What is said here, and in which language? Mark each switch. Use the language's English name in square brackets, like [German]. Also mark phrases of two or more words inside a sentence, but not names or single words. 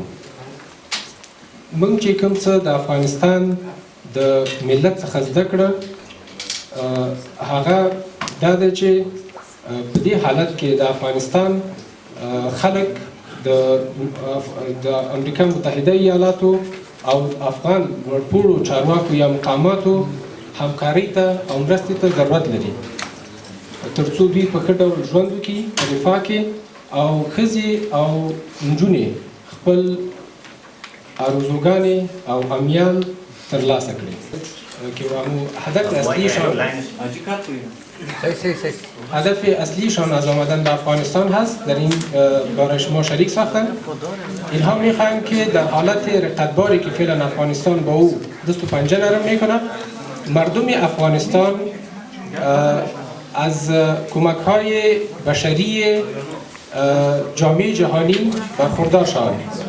[Pashto] موږ چې کوم څه د افغانستان د ملت څخه زده کړه هغه دا ده چې په دې حالت کې د افغانستان خلک د امریکا متحده ایالاتو او افغان ورپوړو چارواکو یا مقاماتو همکارۍ ته او مرستې ته ضرورت لري. ترڅو دوی په ښه ډول ژوند وکړي په رفاه کې او ښځې او نجونې خپل آرزوګانې او امیال ترلاسه کړي که [Persian] هدف اصلیشان هدف اصلیشان از آمدن به افغانستان هست در این برای شما شریک ساختن. اینها میخواهند که در حالت رقتباری که فعلا افغانستان با او دست و پنجه نرم میکنه مردم افغانستان از کمک های بشری جامعۀ جهانی برخوردار شوند.